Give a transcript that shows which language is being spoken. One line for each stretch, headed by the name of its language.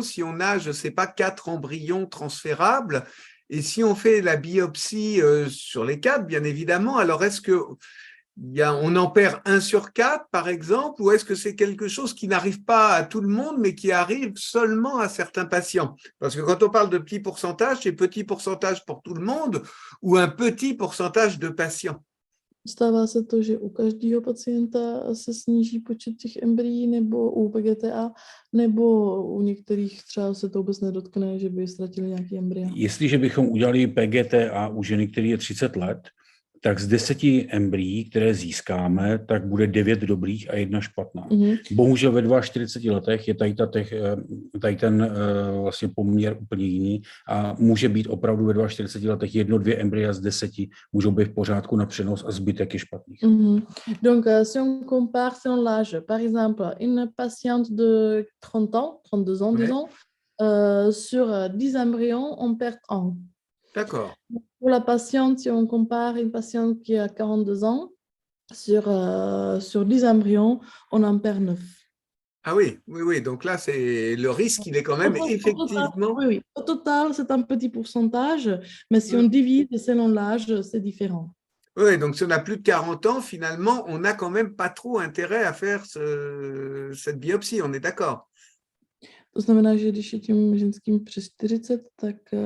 French: Si on a, je ne sais pas, 4 embryons transférables, et si on fait la biopsie sur les 4, bien évidemment, alors est-ce que on en perd 1 sur 4, par exemple, ou est-ce que c'est quelque chose qui n'arrive pas à tout le monde, mais qui arrive seulement à certains patients? Parce que quand on parle de petits pourcentages, c'est petit pourcentage pour tout le monde ou un petit pourcentage de patients?
Czech: Stává se to, že u každého pacienta se sníží počet těch embryí nebo u PGTA, nebo u některých třeba se to vůbec nedotkne, že by ztratili nějaký embrya? Jestliže bychom udělali PGTA u ženy, který je 30 let, tak z 10 embryí, které získáme, tak bude 9 dobrých a 1 špatná. Mhm. Bohužel ve 42 letech je tady ten vlastně poměr úplně jiný a může být opravdu ve 42 letech 1-2 embrya z 10 můžou být v pořádku na přenos a zbytek je špatných. Mhm.
French: Donc, si on compare selon l'âge, par exemple, une patiente de 30 ans, 32 ans, Ouais. disons, sur 10 embryons, on perd 1. D'accord. Pour la patiente, si on compare une patiente qui a 42 ans, sur 10 embryons, on en perd 9. Ah oui, oui, oui. Donc là, c'est le risque, il est quand même effectivement. Oui, oui. Au total, c'est un petit pourcentage, mais si on divise selon l'âge, c'est différent. Oui, donc si on a plus de 40 ans, finalement, on n'a quand même pas trop intérêt à faire cette biopsie, on est d'accord?
Czech: To znamená, že když je tím ženským přes 40, tak